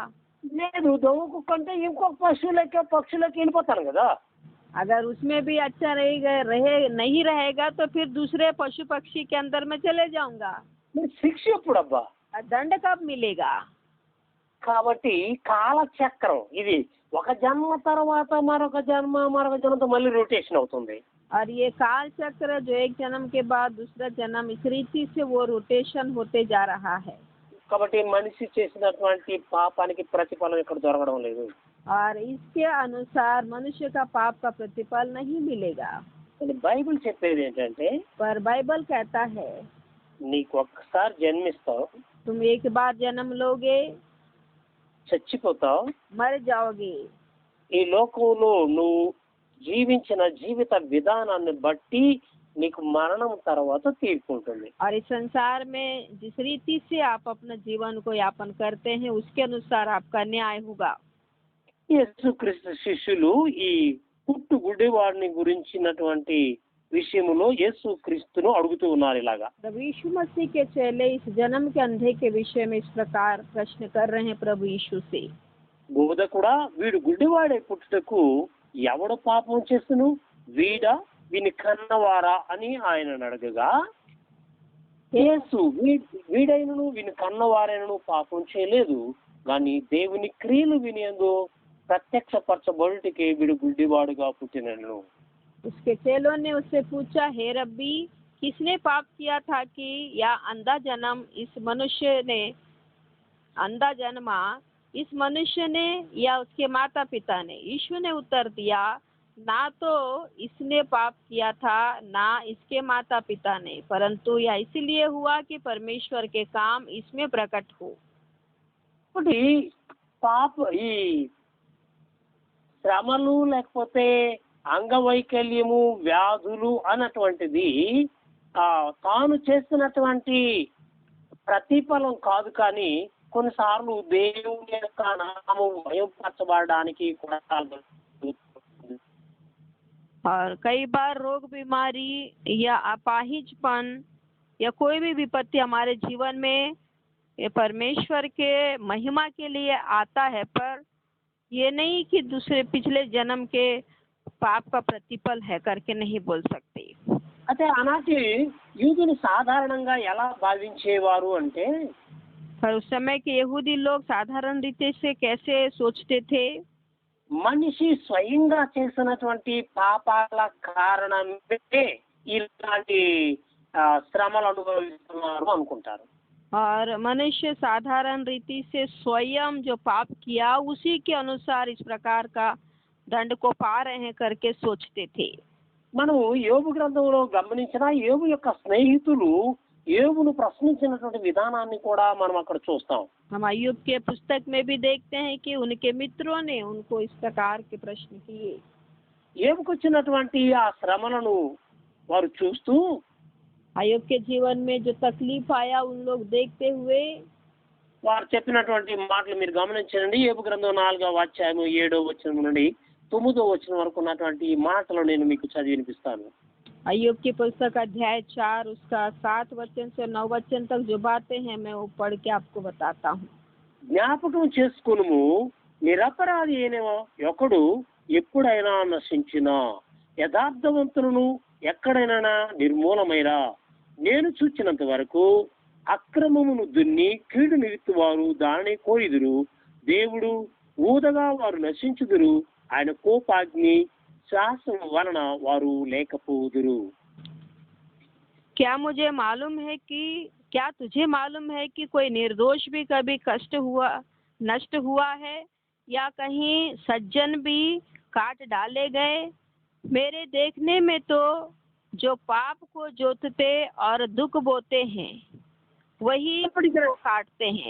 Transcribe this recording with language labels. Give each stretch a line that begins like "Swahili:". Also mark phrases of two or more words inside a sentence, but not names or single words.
Telugu: లేదు, దొంగ కుక్క అంటే ఇంకొక పక్షులకి వెళ్ళిపోతాను కదా.
Hindi: अगर उसमें भी अच्छा नहीं रहेगा तो फिर दूसरे पशु पक्षी के अंदर में चले जाऊंगा।
Telugu: మరి శిక్ష ఎప్పుడు అబ్బా?
Hindi: दंड कब मिलेगा?
Telugu: కాబట్టి కాలచక్రం ఇది ఒక జన్మ తర్వాత మరొక జన్మతో మళ్ళీ రొటేషన్ అవుతుంది.
Hindi: और ये काल चक्र जो एक जन्म के बाद दूसरा जन्म इस रीति से वो रोटेशन होते जा रहा है।
Telugu: కాబట్టి మనిషి చేసినటువంటి పాపానికి ప్రతిఫలం ఇక్కడ దొరకడం లేదు.
Hindi: और इसके अनुसार मनुष्य का पाप का प्रतिफल नहीं मिलेगा।
Telugu: బైబిల్ చెప్పేది ఏంటంటే
Hindi: पर बाइबल कहता है
Telugu: నీకు ఒక్కసారి జన్మిస్తావు,
Hindi: तुम एक बार जन्म लोगे,
Telugu: చచ్చిపోతావు,
Hindi: मर जाओगे।
Telugu: ఈ లోకంలో నువ్వు జీవించిన జీవిత విధానాన్ని బట్టి నీకు మరణం తర్వాత తీర్పు ఉంటుంది.
Hindi: और इस संसार में जिस रीति से आप अपने जीवन को यापन करते हैं उसके अनुसार आपका न्याय होगा।
Telugu: యేసుక్రీస్తు శిష్యులు ఈ పుట్టు గుడ్డివాడిని గురించినటువంటి విషయంలో యేసుక్రీస్తును అడుగుతూ ఉన్నారు ఇలాగా.
Hindi: प्रभु यीशु मसीह के चेले इस जन्म के अंधे के विषय में इस प्रकार प्रश्न कर रहे हैं प्रभु यीशु से।
Telugu: బోధకుడా, వీడు గుడ్డివాడే పుట్టుటకు ఎవడు పాపం చేస్తును, వీడా వీని కన్నవారా అని ఆయన అడగగా, యేసు వీడైనను వీని కన్నవారైనను పాపం చేయలేదు, కానీ దేవుని క్రియలు వినేందు ప్రత్యక్షపరచబడుటకే వీడు గుడ్డివాడుగా పుట్టినను.
Hindi: उसके चेलों ने उससे पूछा, हे रब्बी, किसने पाप किया था कि या अंधा जन्मा इस मनुष्य ने या उसके माता पिता ने? यीशु ने उत्तर दिया, ना तो इसने पाप किया था ना इसके माता पिता ने, परंतु यह इसलिए हुआ कि परमेश्वर के काम इसमें प्रकट हो।
Telugu: పాప ఈ శ్రమలు లేకపోతే అంగవైకల్యము వ్యాధులు అన్నటువంటిది తాను చేస్తున్నటువంటి ప్రతిఫలం కాదు, కానీ కొన్నిసార్లు దేవుని యొక్క నామం భయపరచబడడానికి కూడా.
Hindi: और कई बार रोग बीमारी या अपाहिजपन या कोई भी विपत्ति हमारे जीवन में ये परमेश्वर के महिमा के लिए आता है, पर ये नहीं कि दूसरे पिछले जन्म के पाप का प्रतिफल है करके नहीं बोल सकते।
Telugu: అయితే ఆనాటి యూదులు సాధారణంగా ఎలా భావించేవారు అంటే,
Hindi: पर उस समय के यहूदी लोग साधारण रीति से कैसे सोचते थे?
Telugu: మనిషి స్వయంగా చేసినటువంటి పాపాల కారణమే ఇలాంటి శ్రమలు అనుభవిస్తున్నారు అనుకుంటారు.
Hindi: और मनुष्य साधारण रीति से स्वयं जो पाप किया उसी के अनुसार इस प्रकार का दंड को पा रहे हैं करके सोचते थे।
Telugu: మనం యోబు గ్రంథంలో గమనించిన యోబు యొక్క స్నేహితులు యోబును ప్రశ్నించినటువంటి విధానాన్ని కూడా మనం అక్కడ చూస్తాం.
Hindi: हम अय्यूब के पुस्तक में भी देखते हैं कि उनके मित्रों ने उनको इस प्रकार के प्रश्न किए।
Telugu: యోబుకు వచ్చినటువంటి ఆ శ్రమలను వారు చూస్తూ,
Hindi: अय्यूब के जीवन में जो तकलीफ आया उन लोग देखते हुए
Telugu: వారు చెప్పినటువంటి మాటలు మీరు గమనించండి. యోబు గ్రంథం 4వ అధ్యాయం 7వ వచనం నుండి 9వ వచనం వరకు ఉన్నటువంటి ఈ మాటలు నేను మీకు చదివి వినిపిస్తాను.
Hindi: अय्यूब की पुस्तक अध्याय 4 उसका 7 वचन से 9 वचन तक जो बातें हैं मैं वो पढ़ के आपको बताता हूँ।
Telugu: జ్ఞాపకం చేసుకొనుము, నిరపరాధి అయిన ఒకడు ఎప్పుడైనా నశించిన, యథార్థవంతులను ఎక్కడైనా నిర్మూలమైరా. నేను చూచినంత వరకు అక్రమమును దున్ని కీడు నిమిత్తి వారు దానిని కోయిదురు. దేవుడు ఊదగా వారు నశించుదురు. ఆయన కోపాగ్ని శాసనం వలన వారు లేకపోదురు.
Hindi: क्या मुझे मालूम है कि क्या तुझे मालूम है कि कोई निर्दोष भी कभी नष्ट हुआ है, या कहीं सज्जन भी काट डाले गए? मेरे देखने में तो जो पाप को जोतते और दुख बोते हैं वही को काटते हैं।